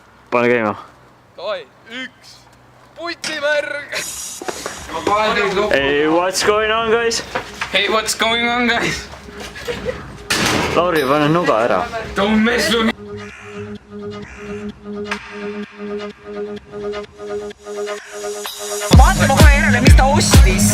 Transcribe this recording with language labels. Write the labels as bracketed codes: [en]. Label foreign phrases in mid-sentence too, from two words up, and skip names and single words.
[et] pane käima. Davai, 1 putimärg. [en] Hey, what's going on, guys? Hey, what's going on, guys? [et] Lauri, pane nuga ära. [en] Don't mess with me. [et] Vaatame kohe järele, mis ta ostis.